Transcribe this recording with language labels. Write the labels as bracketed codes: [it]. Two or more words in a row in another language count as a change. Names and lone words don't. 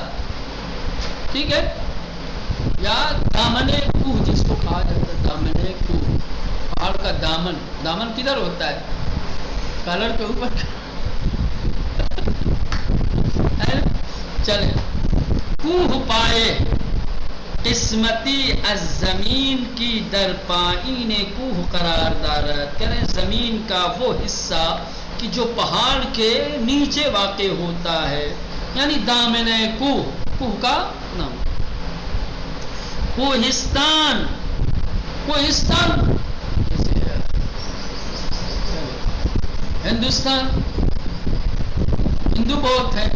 [ur] ٹھیک ہے؟ یا دامنے کوہ جس کو کہا جاتا ہے، دامنے کوہ، پہاڑ کا دامن. دامن کدھر ہوتا ہے؟ کالر کے اوپر. [fa] چلے، کوہ پائے قسمتی از زمین کی در پائین کوہ قرار دارد. [ur] کریں زمین کا وہ حصہ کہ جو پہاڑ کے نیچے واقع ہوتا ہے، یعنی دامن کوہ. کوہ کا نام کوہستان. کوہستان ہندوستان، ہندو بہت ہیں.